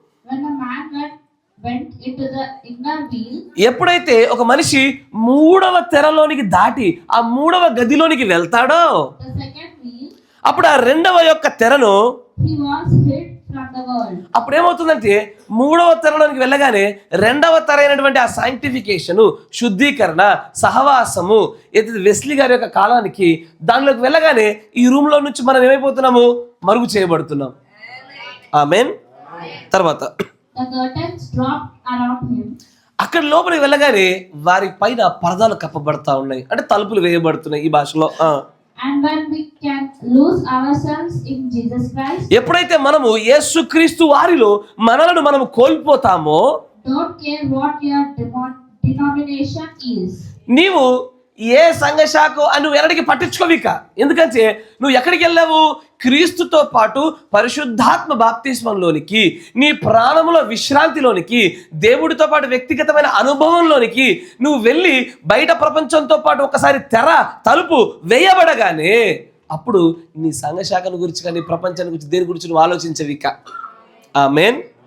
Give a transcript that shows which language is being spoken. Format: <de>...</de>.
<en>When a man went into the inner wheel,</en> <te>ఎప్పుడైతే ఒక మనిషి మూడవ తెరలోనికి దాటి ఆ మూడవ గదిలోనికి వెళ్తాడో,</te> <en>the second wheel,</en> <te>అప్పుడు ఆ రెండవ యొక్క తెరను,</te> <en>he was hid from the world.</en> <te>అప్పుడు ఏమవుతుందంటే మూడవ తెరలోనికి వెళ్ళగానే రెండవ తెర అయినటువంటి ఆ సాంక్టిఫికేషను, శుద్ధీకరణ, సహవాసము ఏదైతే వెస్లీ గారి యొక్క కాలానికి దానిలోకి వెళ్ళగానే ఈ రూమ్లో నుంచి మనం ఏమైపోతున్నాము? మరుగు చేయబడుతున్నాం. ఆమేన్. తర్వాత</te> <en>The curtains dropped around him.</en> <te>అక్కడ లోపలికి వెళ్ళగానే వారి పైన పరదాలు కప్పబడతా ఉన్నాయి, అంటే తలుపులు వేయబడుతున్నాయి ఈ భాషలో.</te> <en>And when we can lose ourselves in Jesus Christ,</en> <te>ఎప్పుడైతే మనము యేసుక్రీస్తు వారిలో మనలను మనము కోల్పోతామో,</te> <en>don't care what your denomination is.</en> <te>నీవు ఏ సంఘ శాఖ అని నువ్వు ఎక్కడికి పట్టించుకోవిక. ఎందుకంటే నువ్వు ఎక్కడికి వెళ్ళావు? క్రీస్తుతో పాటు పరిశుద్ధాత్మ బాప్తిస్మంలోనికి, నీ ప్రాణముల విశ్రాంతిలోనికి, దేవుడితో పాటు వ్యక్తిగతమైన అనుభవంలోనికి నువ్వు వెళ్ళి బయట ప్రపంచంతో పాటు ఒకసారి తెర తలుపు వేయబడగానే అప్పుడు నీ సంఘ శాఖను గురించి కానీ ప్రపంచాన్ని గురించి దేని గురించి నువ్వు ఆలోచించవిక. ఆమేన్.</te>